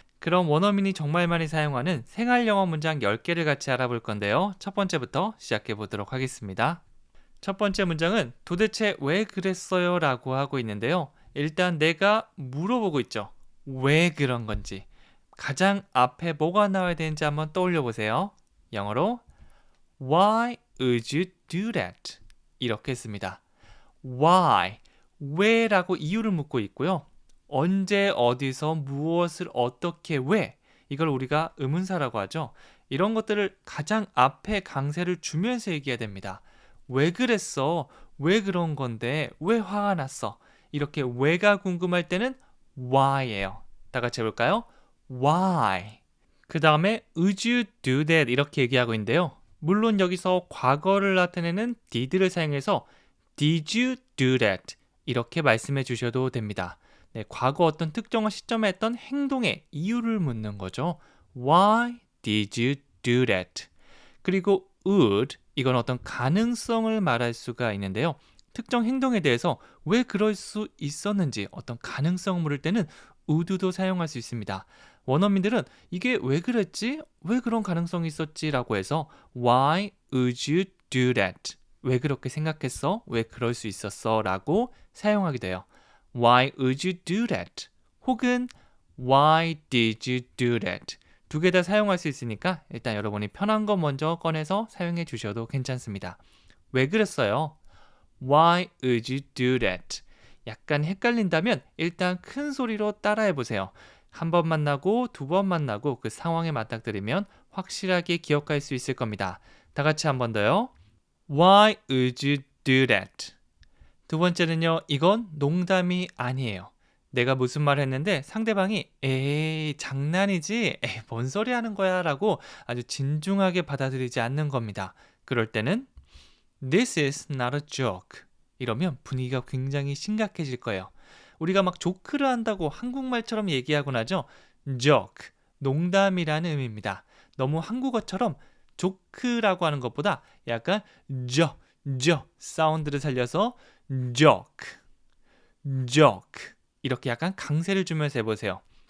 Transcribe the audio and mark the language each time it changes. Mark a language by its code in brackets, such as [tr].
[ko] 그럼 원어민이 정말 많이 사용하는 생활 영어 문장 10개를 같이 알아볼 건데요. 첫 번째부터 시작해 보도록 하겠습니다. 첫 번째 문장은 도대체 왜 그랬어요? 라고 하고 있는데요. 일단 내가 물어보고 있죠. 왜 그런 건지. 가장 앞에 뭐가 나와야 되는지 한번 떠올려 보세요. 영어로 [en] Why would you do that? [ko] 이렇게 씁니다. [en] Why? [ko] 왜라고 이유를 묻고 있고요. 언제, 어디서, 무엇을, 어떻게, 왜? 이걸 우리가 의문사라고 하죠. 이런 것들을 가장 앞에 강세를 주면서 얘기해야 됩니다. 왜 그랬어? 왜 그런 건데? 왜 화가 났어? 이렇게 왜가 궁금할 때는 why예요. 다 같이 해볼까요? [en] Why? [ko] 그 다음에 [en] would you do that [ko] 이렇게 얘기하고 있는데요. 물론 여기서 과거를 나타내는 did를 사용해서 [en] did you do that [ko] 이렇게 말씀해 주셔도 됩니다. 네, 과거 어떤 특정한 시점에 했던 행동의 이유를 묻는 거죠. [en] Why did you do that? [ko] 그리고 would 이건 어떤 가능성을 말할 수가 있는데요. 특정 행동에 대해서 왜 그럴 수 있었는지 어떤 가능성을 물을 때는 would도 사용할 수 있습니다. 원어민들은 이게 왜 그랬지? 왜 그런 가능성이 있었지? 라고 해서 [en] Why would you do that? [ko] 왜 그렇게 생각했어? 왜 그럴 수 있었어? 라고 사용하게 돼요. [en] Why would you do that? 혹은 Why did you do that? [ko] 두 개 다 사용할 수 있으니까 일단 여러분이 편한 거 먼저 꺼내서 사용해 주셔도 괜찮습니다. 왜 그랬어요? [en] Why would you do that? [ko] 약간 헷갈린다면 일단 큰 소리로 따라해 보세요. 한 번 만나고 두 번 만나고 그 상황에 맞닥뜨리면 확실하게 기억할 수 있을 겁니다. 다 같이 한 번 더요. [en] Why would you do that? [ko] 두 번째는요. 이건 농담이 아니에요. 내가 무슨 말 했는데 상대방이 에이 장난이지? 에이 뭔 소리 하는 거야? 라고 아주 진중하게 받아들이지 않는 겁니다. 그럴 때는 [en] This is not a joke. [ko] 이러면 분위기가 굉장히 심각해질 거예요. 우리가 막 조크를 한다고 한국말처럼 얘기하곤 하죠. joke, 농담이라는 의미입니다. 너무 한국어처럼 조크라고 하는 것보다 약간 저 사운드를 살려서 joke, joke 이렇게 약간 강세를 주면서 해보세요.